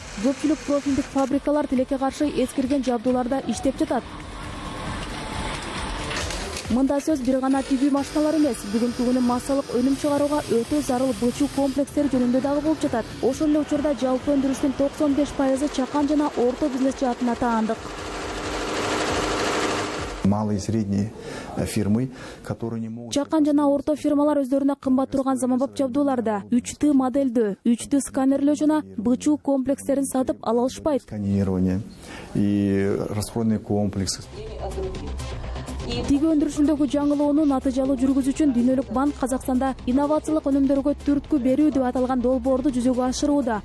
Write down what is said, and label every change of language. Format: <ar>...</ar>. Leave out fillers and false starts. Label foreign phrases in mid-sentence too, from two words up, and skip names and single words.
<ky>Көпчүлүк профилдик фабрикалар тилекке каршы эскирген жабдууларда иштеп жатат. Мында сөз бир гана тигүү машиналар эмес, бүгүнкү күнү массалык өнүм чыгарууга өтө зарыл бычуу комплекстери жөнүндө дагы болуп жатат. Ошол эле учурда жалпы өндүрүштүн 95% чакан жана орто бизнес жаатына таандык.</ky> <ru>Малые и средние фирмы, которые не могут...</ru> <ky>Чакан жана орто фирмалар өздөрүнө кымбат турган заманбап жабдууларда 3D модельдөө, 3D сканерлөө жана бычуу комплекстерин сатып ала алышпайт.</ky> <ru>Сканирование и расходный комплекс.</ru> <ky>Тигүү өндүрүшүндөгү жаңылоону натыйжалуу жүргүзүү үчүн Дүйнөлүк банк Казакстанда инновациялык өнүмдөргө түрткү берүү деп аталган долбоорду жүзөгө ашырууда.</ky>